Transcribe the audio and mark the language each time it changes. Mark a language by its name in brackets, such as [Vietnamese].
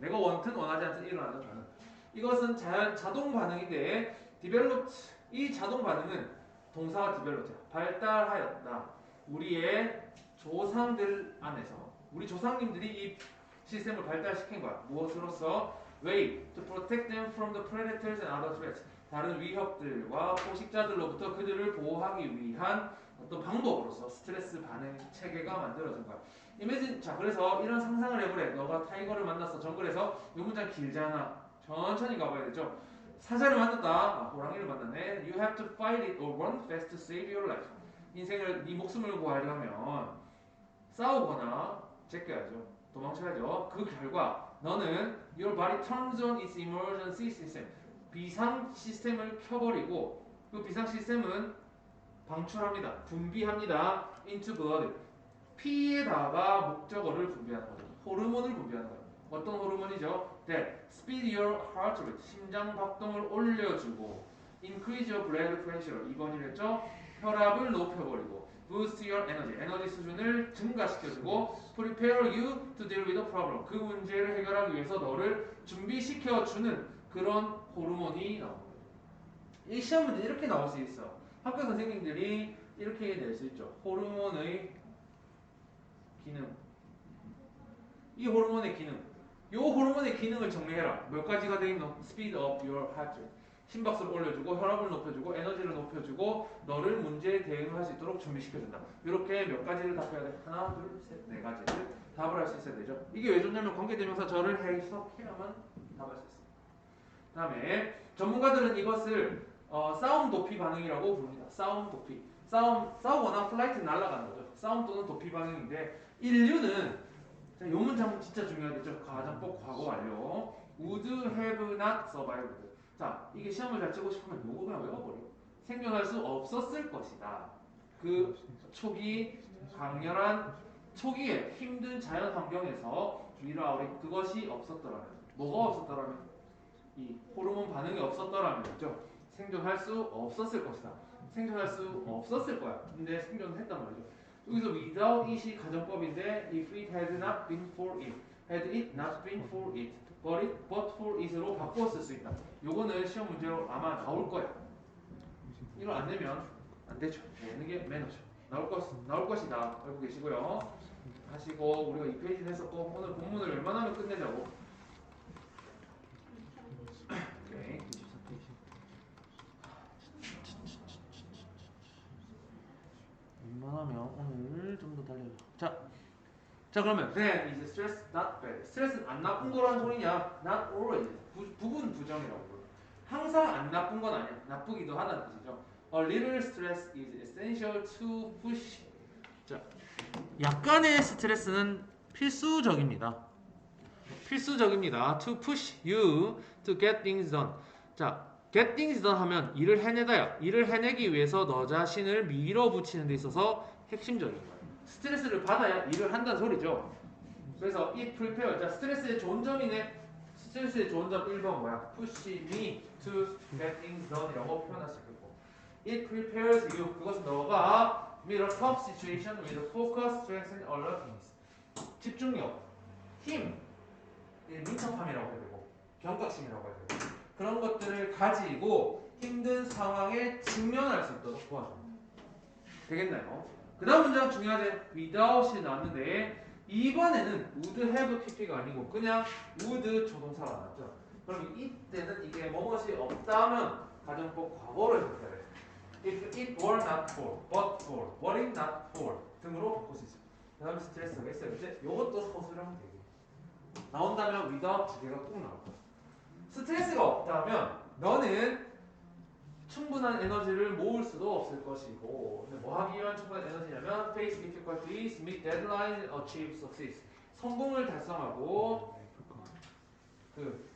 [Korean] 내가 원튼 원하지 않든 일어나는 반응. 이것은 자동 반응인데 developed 이 자동 반응은 동사가 developed 발달하였다. 우리의 조상들 안에서 우리 조상님들이 이 시스템을 발달시킨 거야. 무엇으로서? [English] way to protect them from the predators and other threats. [Korean] 다른 위협들과 포식자들로부터 그들을 보호하기 위한 어떤 방법으로서 스트레스 반응 체계가 만들어진 거야. 이미진 자 그래서 이런 상상을 해보래. 너가 타이거를 만났어 정글에서. 이 문장 길잖아. 천천히 가봐야 되죠. 사자를 만났다. 아, 호랑이를 만났네. [English] You have to fight it or run fast to save your life. [Korean] 인생을 네 목숨을 구하려면 싸우거나 제껴야죠. 도망쳐야죠. 그 결과 너는 [English] your body turns on its emergency system. [Korean] 비상 시스템을 켜버리고 그 비상 시스템은 방출합니다. 분비합니다. [English] into blood. [Korean] 피에다가 목적어를 분비하는 거죠. 호르몬을 분비하는 거예요. 어떤 호르몬이죠? [English] that speed your heart rate. [Korean] 심장 박동을 올려주고 [English] increase your blood pressure. [Korean] 2번이랬죠? 혈압을 높여버리고 [English] boost your energy. [Korean] 에너지 수준을 증가시켜주고 [English] prepare you to deal with the problem. [Korean] 그 문제를 해결하기 위해서 너를 준비시켜주는 그런 호르몬이 나옵니다. 이 시험 문제 이렇게 나올 수 있어. 학교 선생님들이 이렇게 낼 수 있죠. 호르몬의 기능. 이 호르몬의 기능. 이 호르몬의 기능을 정리해라. 몇 가지가 되어 있노? [English] Speed up your heart rate. [Korean] 심박수를 올려주고 혈압을 높여주고 에너지를 높여주고 너를 문제에 대응할 수 있도록 준비시켜준다. 이렇게 몇 가지를 답해야 돼? 하나, 둘, 셋, 네 가지를 답을 할 수 있어야 되죠. 이게 왜 좋냐면 관계대명사 저를 해석해야만 답할 수 있어요. 그 다음에 전문가들은 이것을 싸움 도피 반응이라고 부릅니다. 싸움 도피. 싸우거나 플라이트 날아가는 거죠. 싸움 또는 도피 반응인데 인류는 이 문장 진짜 중요하겠죠. 가정법 과거 완료. [English] Would have not survived. [Korean] 자, 이게 시험을 잘 치고 싶으면 요거 그냥 외워버려. 생존할 수 없었을 것이다. 그 초기 강렬한 초기에 힘든 자연 환경에서 위라우리 그것이 없었더라면 뭐가 없었더라면 이 호르몬 반응이 없었더라면죠. 생존할 수 없었을 것이다. 생존할 수 없었을 거야. 근데 생존했단 말이죠. 여기서 [English] without it이 [Korean] 가정법인데 [English] if it had not been for it, had it not been for it, but for it으로 [Korean] 바꾸어 쓸 수 있다. 요거는 시험 문제로 아마 나올 거야. 이거 안 내면 안 되죠. 내는 게 매너죠. 나올 것이다. 알고 계시고요. 하시고 우리가 2페이지 했었고 오늘 본문을 웬만하면 끝내자고. 오케이. 웬만하면 오늘 좀 더 달려요. 자 그러면 [English] then is stress not bad. [Korean] 스트레스는 안 나쁜 거라는 소리냐? [English] Not always. [Korean] 부분 부정이라고 불러. 항상 안 나쁜 건 아니야. 나쁘기도 하다는 뜻이죠. [English] A little stress is essential to push. [Korean] 자, 약간의 스트레스는 필수적입니다. 필수적입니다. [English] To push you to get things done. [Korean] 자, [English] get things done [Korean] 하면 일을 해내다야. 일을 해내기 위해서 너 자신을 밀어붙이는 데 있어서 핵심적인 거예요. 스트레스를 받아야 일을 한다는 소리죠. 그래서 [English] it prepare. [Korean] 자, 스트레스의 좋은 점이네. 스트레스의 좋은 점 1번 뭐야? [English] Push me to get things done 이라고 [Korean] 표현할 수 있고 [English] it prepares you. [Korean] 그것은 너가 [English] meet a tough situation with focus, strength, and alertness. [Korean] 집중력, 힘, 민첩함이라고 해야 되고 경각심이라고 해야 되고 그런 것들을 가지고 힘든 상황에 직면할 수 있도록 도와줍니다. 되겠나요? 그 다음 문장 중요하지. without이 나왔는데 이번에는 would have pp가 아니고 그냥 would 조동사가 나왔죠. 그럼 이때는 이게 뭐뭇이 없다면 가정법 과거로 해석해야 돼. [English] If it were not for, but for, were it not for 등으로 [Korean] 바꿀 수 있습니다. 그 다음에 스트레스가 있어요. 이제 이것도 서술형 되게 나온다면 without 두 개가 꼭 나올 거야. 스트레스가 없다면 너는 충분한 에너지를 모을 수도 없을 것이고 근데 뭐 하기 위한 충분한 에너지냐면 [English] face difficulties, meet deadlines, achieve success. [Korean] 성공을 달성하고 그